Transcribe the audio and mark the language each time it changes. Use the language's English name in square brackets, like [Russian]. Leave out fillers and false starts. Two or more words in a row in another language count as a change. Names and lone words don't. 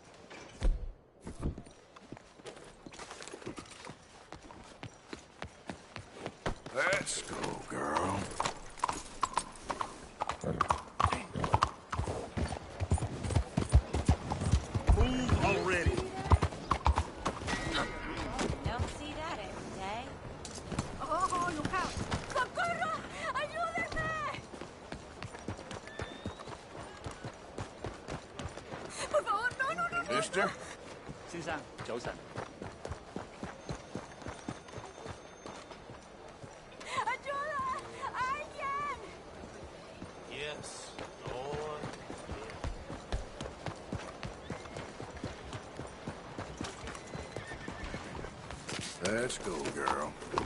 [English] Let's go, girl. Move already. Don't see that every day. Oh, look out! [Spanish] Socorro! Ayúdenme! Por favor, no. [English] Mister? [Cantonese] 先生，早晨。 [Spanish] Ayuda! Alguien! [English] Yes, Lord. Let's go, girl.